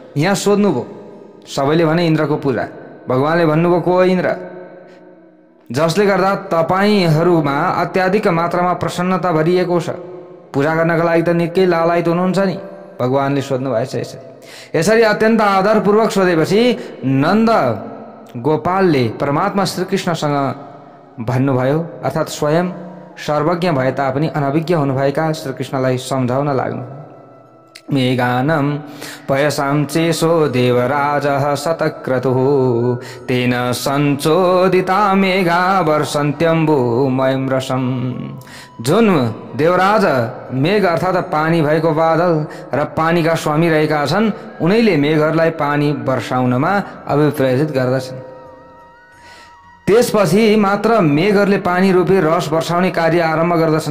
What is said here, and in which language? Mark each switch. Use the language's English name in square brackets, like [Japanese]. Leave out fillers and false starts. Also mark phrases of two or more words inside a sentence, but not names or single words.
[Nepali] यहाँ सोध्नुभयो, सबैले भने इन्द्रको पूजा, भगवानले भन्नुभयो को हो इन्द्र, जसले गर्दा तपाईँहरूमा अत्याधिक मात्रामा प्रसन्नता भरिएको छ, पूजा गर्नका लागि त निकै लालायित हुनुहुन्छ नि, भगवानले सोध्नु भएछ। यसरी अत्यन्त आदरपूर्वक सोधेपछि नन्द गोपालले परमात्मा श्रीकृष्णसँग भन्नुभयो अर्थात् स्वयं सर्वज्ञ भए तापनि अनभिज्ञ हुनुभएका श्रीकृष्णलाई सम्झाउन लाग्नु। [Sanskrit] मेघानं पयसां चेशो देवराजः शतक्रतुः तेन सञ्चोदिता मेघा वर्षन्त्यम्बुमयं रसम्। [Nepali] जुन देवराज मेघ अर्थात् पानी भएको बादल र पानीका स्वामी रहेका छन्, उनैले मेघहरूलाई पानी वर्षाउनमा अभिप्रेरित गर्दछन्। त्यसपछि मात्र मेघहरूले पानी रूपी रस वर्षाउने कार्य आरम्भ गर्दछन्।